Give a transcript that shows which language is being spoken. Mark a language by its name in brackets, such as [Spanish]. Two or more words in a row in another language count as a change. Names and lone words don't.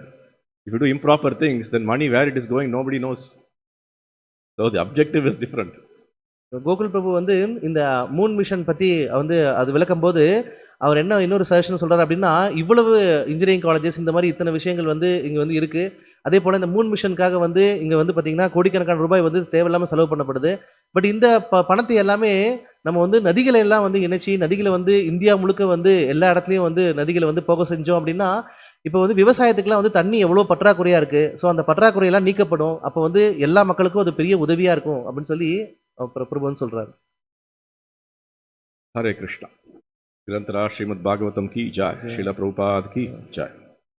[English] If you do improper things, then money where it is going, nobody knows. So the objective is different. [Tamil] கோகுல் பிரபு வந்து இந்த [English] moon mission [Tamil] பத்தி வந்து அது விளக்கும் போது அவர் என்ன இன்னொரு சஜஷன் சொல்றாரு அப்படின்னா, இவ்வளவு [English] engineering colleges [Tamil] இந்த மாதிரி இத்தனை விஷயங்கள் வந்து இங்க வந்து இருக்கு. அதே போல இந்த [English] moon missionukkaaga [Tamil] வந்து இங்க வந்து பாத்தீங்கன்னா கோடிக்கணக்கான ரூபாய் வந்து தேவையில்லாம செலவு பண்ணப்படுது. பட் இந்த பணத்தை எல்லாமே நம்ம வந்து நதிகளை எல்லாம் வந்து இணைச்சி நதிகளை வந்து இந்தியா முழுக்க வந்து எல்லா இடத்துலையும் வந்து நதிகளை வந்து போக செஞ்சோம் அப்படின்னா, இப்போ வந்து விவசாயத்துக்குலாம் வந்து தண்ணி எவ்வளோ பற்றாக்குறையா இருக்கு. ஸோ அந்த பற்றாக்குறையெல்லாம் நீக்கப்படும். அப்போ வந்து எல்லா மக்களுக்கும் அது பெரிய உதவியா இருக்கும் அப்படின்னு சொல்லி பிரபு வந்து சொல்றாரு. [Hindi] Hare Krishna. श्रीमद् भागवतम् की जय। श्रील प्रभुपाद की जय.